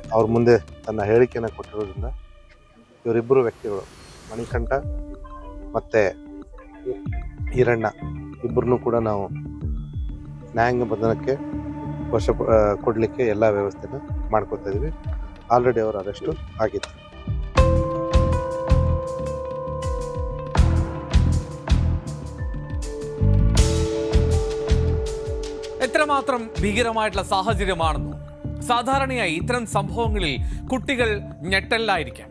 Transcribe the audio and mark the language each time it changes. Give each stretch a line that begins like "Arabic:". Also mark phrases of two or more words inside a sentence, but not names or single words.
Kannada: ಅವ್ರ ಮುಂದೆ ತನ್ನ ಹೇಳಿಕೆಯನ್ನು ಕೊಟ್ಟಿರೋದ್ರಿಂದ ಇವರಿಬ್ಬರು ವ್ಯಕ್ತಿಗಳು ಮಣಿಕಂಠ ಮತ್ತು ಈರಣ್ಣ ಇಬ್ಬರನ್ನೂ ಕೂಡ ನಾವು ನ್ಯಾಯಾಂಗ ಬಂಧನಕ್ಕೆ ವಶ ಕೊಡಲಿಕ್ಕೆ ಎಲ್ಲ ವ್ಯವಸ್ಥೆನ ಮಾಡ್ಕೊತಾ ಇದ್ವಿ. ಆಲ್ರೆಡಿ ಅವರು ಅರೆಸ್ಟು ಆಗಿತ್ತು.
Malayalam: എത്രമാത്രം ഭീകരമായിട്ടുള്ള സാഹചര്യമാണെന്നോ. സാധാരണയായി ഇത്തരം സംഭവങ്ങളിൽ കുട്ടികൾ ഞെട്ടലിലായിരിക്കാം.